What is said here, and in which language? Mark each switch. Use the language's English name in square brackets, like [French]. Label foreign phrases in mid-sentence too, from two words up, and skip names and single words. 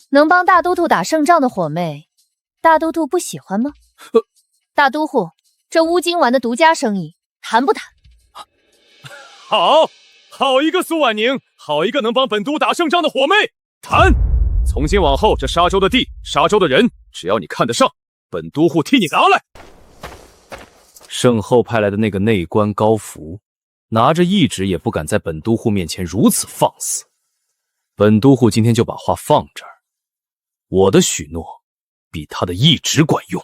[Chinese] 能幫大都督打勝仗的火妹， 大都督不喜歡嗎？大都護，這烏金丸的獨家生意談不談？好一個蘇婉寧，好一個能幫本都打勝仗的火妹，談！從今往後，這沙州的地，沙州的人，只要你看得上，本都護替你拿來。圣后派來的那個內官高福，拿着懿旨也不敢在本都護面前如此放肆。本都護今天就把話放這兒，我的許諾比他的懿旨管用。